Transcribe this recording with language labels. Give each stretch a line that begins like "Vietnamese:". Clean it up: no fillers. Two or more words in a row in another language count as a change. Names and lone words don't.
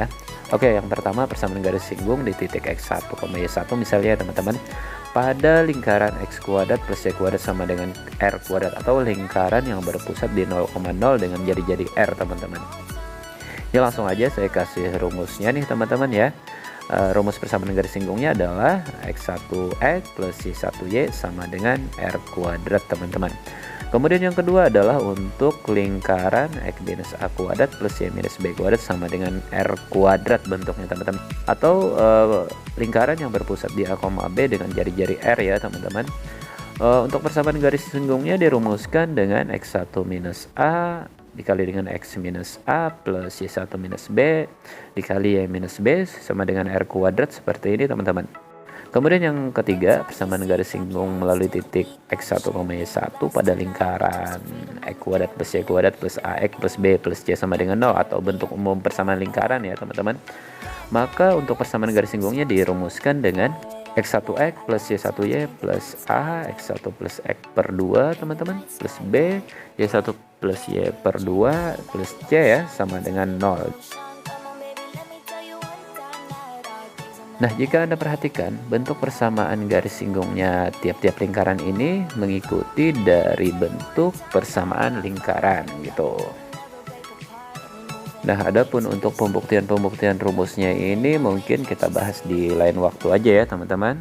Indonesian: Oke, yang pertama persamaan garis singgung di titik x1, y1 misalnya teman-teman. Pada lingkaran x kuadrat plus y kuadrat sama dengan r kuadrat, atau lingkaran yang berpusat di 0,0 dengan jari-jari r teman-teman. Ya, langsung aja saya kasih rumusnya nih teman-teman ya. Rumus persamaan garis singgungnya adalah x1x plus y1y sama dengan r kuadrat teman-teman. Kemudian yang kedua adalah untuk lingkaran x minus a kuadrat plus y minus b kuadrat sama dengan r kuadrat bentuknya teman-teman. Atau lingkaran yang berpusat di a, b dengan jari-jari r ya teman-teman. Untuk persamaan garis singgungnya dirumuskan dengan x1 minus a dikali dengan x minus a plus y1 minus b dikali y minus b sama dengan r kuadrat seperti ini teman-teman. Kemudian yang ketiga, persamaan garis singgung melalui titik x1, y1 pada lingkaran x kuadrat plus y kuadrat plus ax plus b plus c sama dengan 0 atau bentuk umum persamaan lingkaran ya teman-teman. Maka untuk persamaan garis singgungnya dirumuskan dengan x1x plus y1y plus a x1 plus x per 2 teman-teman plus b y1 plus y per 2 plus c ya sama dengan 0. Nah, jika Anda perhatikan, bentuk persamaan garis singgungnya tiap-tiap lingkaran ini mengikuti dari bentuk persamaan lingkaran gitu. Nah, adapun untuk pembuktian rumusnya ini mungkin kita bahas di lain waktu aja ya teman-teman.